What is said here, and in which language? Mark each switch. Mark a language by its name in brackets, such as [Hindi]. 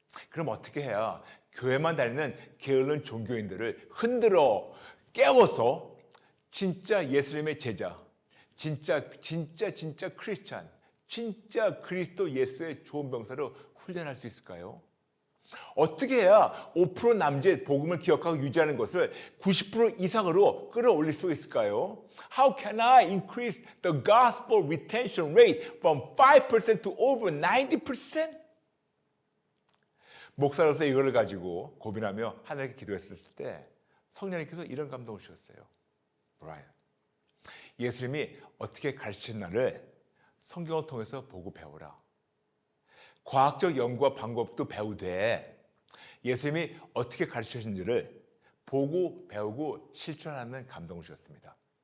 [Korean] 그럼 어떻게 해야 교회만 다니는 게으른 종교인들을 흔들어 깨워서 진짜 예수님의 제자, 진짜 크리스찬, 진짜 그리스도 예수의 좋은 병사로 훈련할 수 있을까요? 어떻게 해야 5% 남짓 복음을 기억하고 유지하는 것을 90% 이상으로 끌어올릴 수 있을까요? [English] How can I increase the gospel retention rate from 5% to over 90%? [Korean] 목사로서 이거를 가지고 고민하며 하나님께 기도했을 때 성령님께서 이런 감동을 주셨어요. 브라이언, 예수님이 어떻게 가르치신 나를 성경을 통해서 보고 배우라. 과학적 연구와 방법도 배우되 예수님이 어떻게 가르치셨는지를 보고 배우고 실천하는 감동을 주셨습니다.